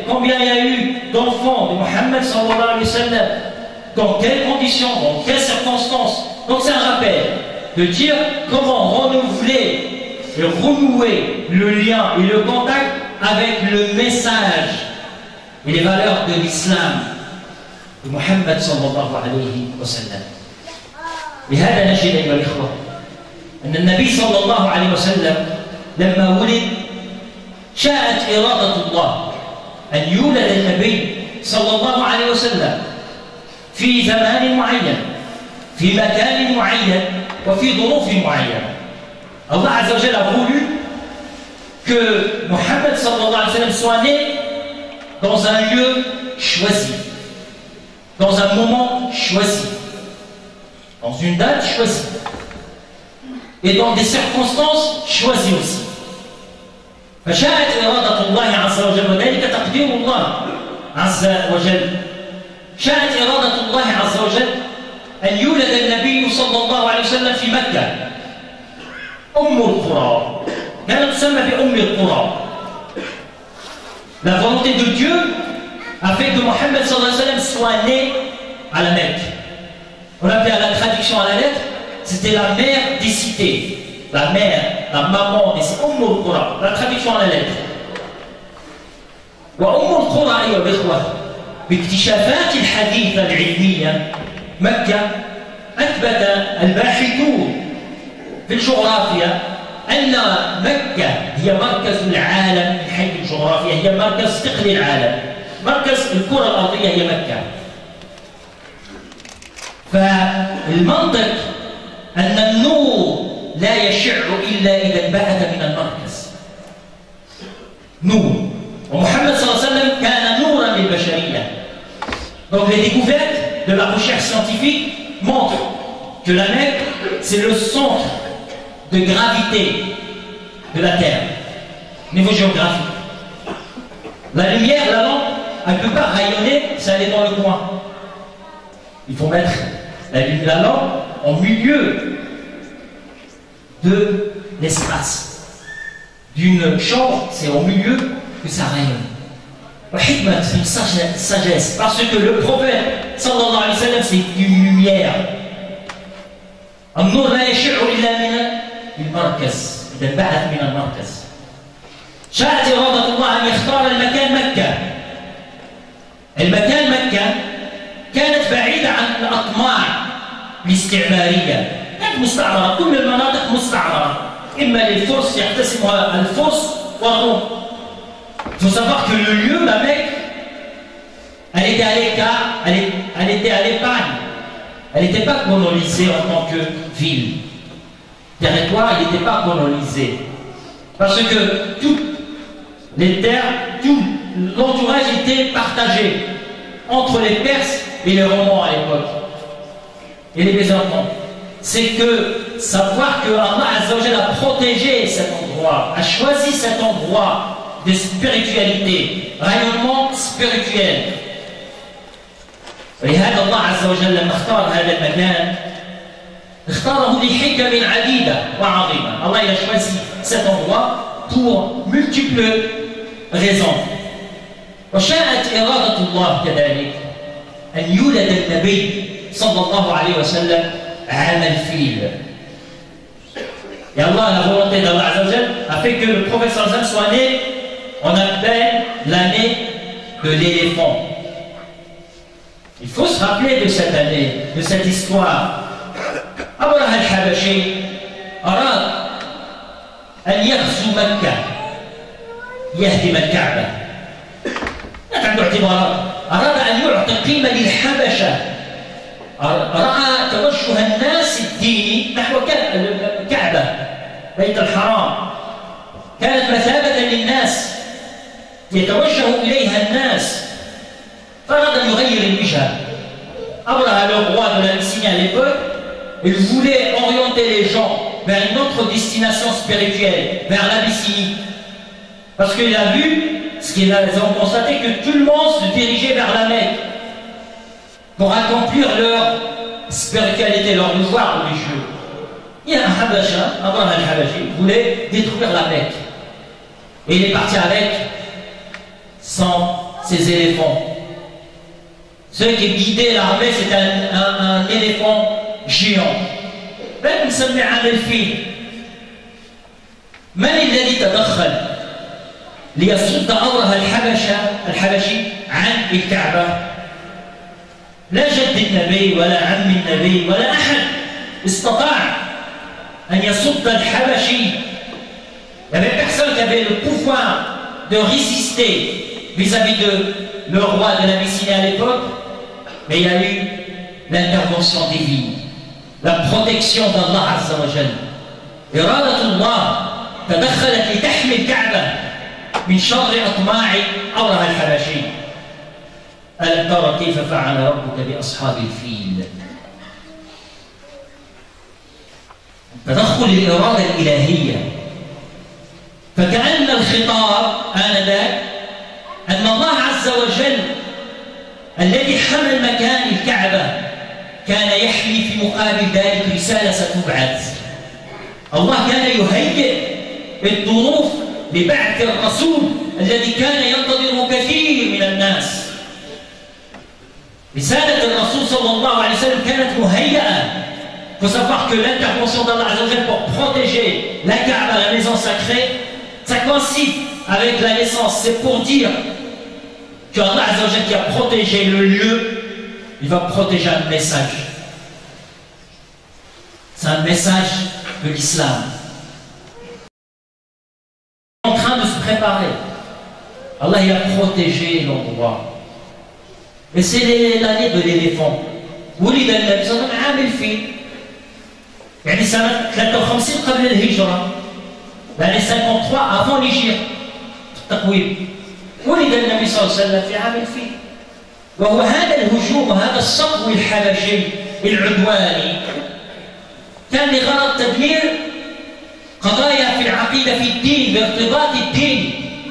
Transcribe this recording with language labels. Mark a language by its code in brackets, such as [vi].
[fr] Combien il y a eu d'enfants de Mohammed [ar] sallallahu alayhi wa sallam, [fr] dans quelles conditions, dans quelles circonstances. Donc c'est un rappel de dire comment renouveler et renouer le lien et le contact avec le message et les valeurs de l'islam de Mohammed [ar] sallallahu alayhi wa sallam. لهذا نجد أيها الإخوة أن النبي صلى الله عليه وسلم لما ولد شاءت إرادة الله أن يولد النبي صلى الله عليه وسلم في زمان معين في مكان معين وفي ظروف معينة. [fr] Allah [ar] Azza wa Jalla [fr] a voulu que Mohammed [ar] sallallahu alayhi wa sallam [fr] soit né dans un lieu choisi, dans un moment choisi. dans une date choisie, et dans des circonstances choisies aussi. [ar] فشاءت إرادة الله عز وجل وذلك تقدير الله عز وجل. شاءت إرادة الله عز وجل أن يولد النبي صلى الله عليه وسلم في مكة أم القرى، كانت تسمى بأم القرى. [fr] La volonté de Dieu a fait que Mohammed [ar] sallallahu alayhi wa sallam [fr] soit né à la Mecque. On appelait à la traduction à la lettre, c'était la mère des cités. La mère, la maman des cités. Umm al-Qura, la traduction à la lettre. [ar] وأم القرى أيها الإخوة باكتشافات الحديثة العلمية مكة أثبت الباحثون في الجغرافيا أن مكة هي مركز العالم من حيث الجغرافيا، هي مركز ثقل العالم، مركز الكرة الأرضية هي مكة. فالمنطق أن النور لا يشع إلا إذا انبعث من المركز. نور. ومحمد صلى الله عليه وسلم كان نورا للبشرية. [fr] Donc les découvertes de la recherche scientifique montrent que la Mecque, c'est le centre de gravité de la Terre, niveau géographique. La lumière, la lampe, elle ne peut pas rayonner, ça aller dans le coin. Il faut mettre la lampe au milieu de l'espace. D'une chambre, c'est au milieu que ça rayonne. C'est une sagesse, parce que le prophète [ar] sallallahu alayhi wa sallam, [fr] c'est une lumière. [ar] النور لا يشع إلا من المركز، إذا انبعث من المركز. شاءت إرادة الله أن يختار المكان مكة. المكان مكة كانت بعيدة عن الأطماع الاستعمارية، كانت مستعمرة، كل المناطق مستعمرة، إما للفرس يقتسمها الفرس والروم. [fr] Il faut savoir que le lieu, la Mecque, elle était à l'écart, elle était à l'épargne. Elle n'était pas colonisée en tant que ville. Le territoire, il n'était pas colonisé. Parce que toutes les terres, tout l'entourage était partagé entre les Perses et les Romains à l'époque. Et les Byzantins. C'est que savoir que Allah [ar] Azza wa Jalla [fr] a protégé cet endroit, a choisi cet endroit de spiritualité, rayonnement spirituel. [ar] ولهذا الله عز وجل لما اختار هذا المكان اختاره لحكم عديدة وعظيمة. [fr] Allah a choisi cet endroit pour multiples raisons. [ar] وشاءت إرادة الله كذلك أن يولد النبي صلى الله عليه وسلم عام الفيل. [fr] Et Allah, la volonté d'Allah [ar] Azza wa Jalla [fr] a fait que le prophète [ar] sallallahu alayhi wa sallam [fr] soit né, on appelle l'année de l'éléphant. Il faut se rappeler de cette année, de cette histoire. [ar] أبرهة الحبشي أراد أن يغزو مكة يهدم الكعبة. كانت عنده اعتبارات. أراد أن يعطي قيمة للحبشة. رأى توجه الناس الديني نحو الكعبة بيت الحرام. كانت مثابة للناس يتوجه إليها الناس. فأراد أن يغير الوجهة. [fr] Abraham, le roi de l'Abyssinie à l'époque, il voulait orienter les gens vers une autre destination spirituelle, vers l'Abyssinie. Parce qu'il a vu, ce qu'ils ont constaté, que tout le monde se dirigeait vers la Mecque pour accomplir leur spiritualité, leur devoir religieux. Il y a un Habasha, Abraham al-Habashi, voulait détruire la Mecque. Et il est parti avec ses éléphants. Ceux qui guidaient l'armée, c'était un éléphant géant. [ar] بل نسميه عام الفيل. من الذي تدخل ليصد أبرهة الحبشي عن الكعبة؟ لا جد النبي ولا عم النبي ولا أحد استطاع أن يصد الحبشي. [fr] Il n'y avait personne qui avait le pouvoir de résister vis-à-vis de le roi de l'Abyssinie à l'époque, mais il y a eu l'intervention divine, la protection d'Allah [ar] Azza wa Jal. إرادة الله تدخلت لتحمي الكعبة من شر أطماع أبرهة الحبشي. ألم ترى كيف فعل ربك بأصحاب الفيل؟ تدخل الإرادة الإلهية. فكأن الخطاب آنذاك أن الله عز وجل الذي حمل مكان الكعبة كان يحمي في مقابل ذلك رسالة ستبعث. الله كان يهيئ الظروف لبعث الرسول الذي كان ينتظره كثير من الناس. رسالة الرسول صلى الله عليه وسلم كانت مهيئة. [fr] Il faut savoir que l'intervention d'Allah [ar] Azza wa Jalla [fr] pour protéger la Kaaba, la maison sacrée, ça coïncide avec la naissance. C'est pour dire que Allah [ar] Azza wa Jalla [fr] qui a protégé le lieu, il va protéger un message. C'est un message de l'islam. En train de se préparer. Allah il a protégé l'endroit. Et c'est l'année de l'éléphant. [ar] ولد النبي صلى الله عليه وسلم عام الفيل. يعني سنة 53 قبل الهجرة. [fr] l'année 53 avant l'Hégire. [ar] التقويم. ولد النبي صلى الله عليه وسلم في عام الفيل. وهو هذا الهجوم وهذا الصقو الحبشي العدواني كان لغرض تدمير قضايا في العقيدة في الدين بارتباط الدين.